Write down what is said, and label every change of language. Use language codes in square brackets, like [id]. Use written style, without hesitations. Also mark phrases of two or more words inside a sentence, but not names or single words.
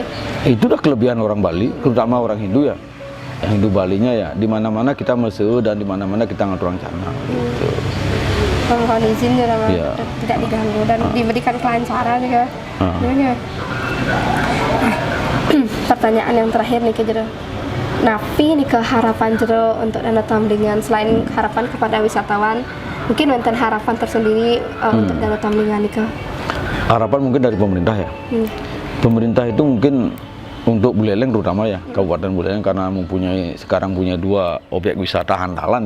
[id] Itu udah kelebihan orang Bali, terutama orang Hindu ya. Yang Hindu Balinya ya, di mana-mana kita mese dan di mana-mana kita ngatur rencana. Gitu. Mohon izin ya, tidak diganggu dan diberikan kelancaran juga. Pertanyaan yang terakhir nih ke Jero, napi nih ke harapan Jero untuk Danau Tamblingan, selain harapan kepada wisatawan, mungkin wonten harapan tersendiri untuk Danau Tamblingan nih ke? Harapan mungkin dari pemerintah ya. Pemerintah itu mungkin untuk Buleleng terutama ya, Kabupaten Buleleng, karena sekarang punya 2 objek wisata handalan ya.